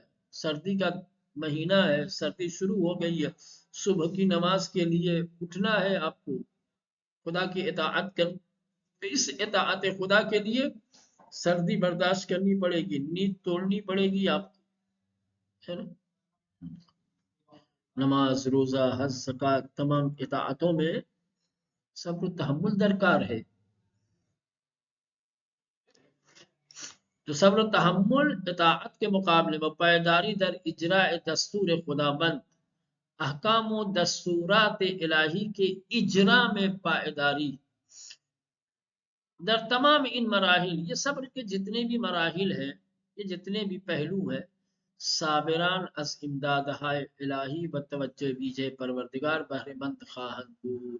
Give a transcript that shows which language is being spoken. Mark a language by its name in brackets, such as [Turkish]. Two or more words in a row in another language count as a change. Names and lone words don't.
[Urdu] سردی کا مہینہ ہے، سردی شروع ہو گئی ہے، صبح کی نماز کے لیے اٹھنا ہے آپ کو، خدا کی اطاعت کر، اس اطاعت خدا کے لیے سردی برداشت کرنی پڑے گی، نیند توڑنی پڑے گی آپ کو، ہے نا؟ نماز، روزہ، حج، زکوٰۃ، تمام اطاعتوں میں صبر و تحمل درکار ہے۔ تو صبر و تحمل اطاعت کے مقابلے میں [Persian] پائیداری در اجراء دستور خداوند، [Urdu] احکام و دستورات الہی کے اجرا میں پائیداری، [Persian] در تمام [Urdu] ان مراحل، یہ صبر کے جتنے بھی مراحل ہیں، یہ جتنے بھی پہلو ہیں، [Persian] صابران از امدادہائے الہی و توجہ ویجے پروردگار بہرے مند خواہند بود۔